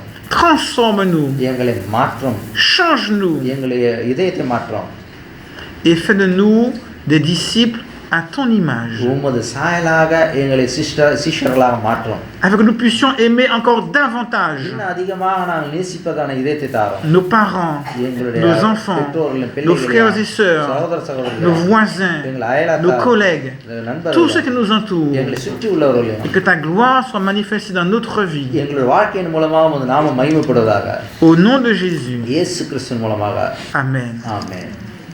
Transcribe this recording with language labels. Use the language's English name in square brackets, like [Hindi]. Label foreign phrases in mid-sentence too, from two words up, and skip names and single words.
[French] Transforme-nous. [Tamil] எங்களை மாற்றும். [French] Change-nous. [Tamil] எங்களை இதயத்தை மாற்றும். [French] Et fais de nous des disciples à ton image. [Tamil] உமது சாயலாக எங்களை சிஷ்யர்களாக மாற்றும். [French] Afin que nous puissions aimer encore davantage [Tamil] இன்னும் அதிகமாக நாங்கள் நேசிப்பதான இதயத்தை தாரோம். [French] nos parents, nos enfants, nos frères et sœurs, [Tamil] சகோதர சகோதரிகள், [French] nos voisins, nos collègues, tous ceux qui nous entourent. [Tamil] எங்களை சுற்றி உள்ளவர்களையும் [French] Et que ta gloire soit manifestée dans notre vie. [Tamil] எங்களுடைய வாழ்க்கையின் மூலமாக உமது நாமம் மகிமைப்படுவதாக. [French] Au nom de Jésus. [Tamil] இயேசு கிறிஸ்துவின் மூலமாக. [French] Amen. [Tamil] ஆமென்.